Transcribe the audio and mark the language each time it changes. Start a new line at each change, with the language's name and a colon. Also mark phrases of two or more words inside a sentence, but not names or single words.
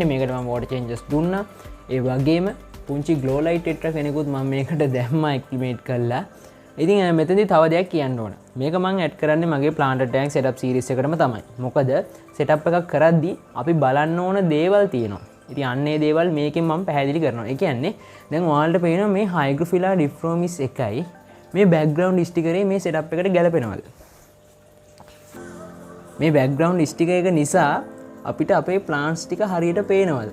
Sinhala: මේකට මම
English: water changes
Sinhala: දුන්නා. ඒ වගේම පුංචි
English: glow light tetra
Sinhala: කෙනෙකුත් මම මේකට දැම්මා acclimate කරලා. ඉතින් මෙතනදී තව දෙයක් කියන්න ඕන. මේක මම add කරන්නේ මගේ
English: planter tank setup series
Sinhala: එකටම තමයි. මොකද setup එකක් කරද්දී අපි බලන්න ඕන දේවල් තියෙනවා. ඉතින් අන්නේ දේවල් මේකෙන් මම පැහැදිලි කරනවා. ඒ කියන්නේ දැන් ඔයාලට පේනවා මේ hygrophila diffromis එකයි මේ
English: background sticker
Sinhala: මේ setup එකට ගැලපෙනවද? මේ
English: background sticker
Sinhala: එක නිසා අපිට අපේ ප්ලාන්ට්ස් ටික හරියට පේනවද?